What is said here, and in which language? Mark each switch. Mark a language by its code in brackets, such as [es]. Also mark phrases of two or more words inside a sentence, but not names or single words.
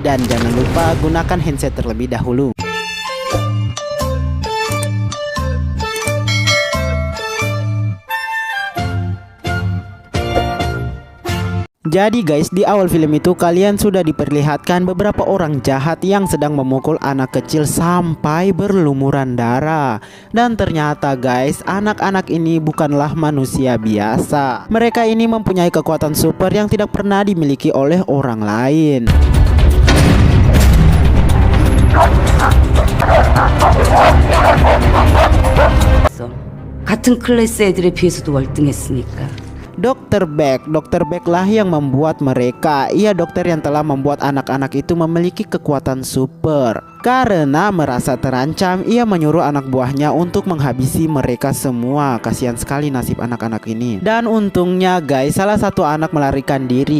[id] Dan jangan lupa gunakan handset terlebih dahulu. Jadi guys, di awal film itu kalian sudah diperlihatkan beberapa orang jahat yang sedang memukul anak kecil sampai berlumuran darah. Dan ternyata guys, anak-anak ini bukanlah manusia biasa. Mereka ini mempunyai kekuatan super yang tidak pernah dimiliki oleh orang lain. [ko] 같은 클래스 애들에 비해서도 월등했으니까. [id] Dr. Beck lah yang membuat mereka. Ia dokter yang telah membuat anak-anak itu memiliki kekuatan super. Karena merasa terancam, ia menyuruh anak buahnya untuk menghabisi mereka semua. Kasihan sekali nasib anak-anak ini. Dan untungnya guys, salah satu anak melarikan diri.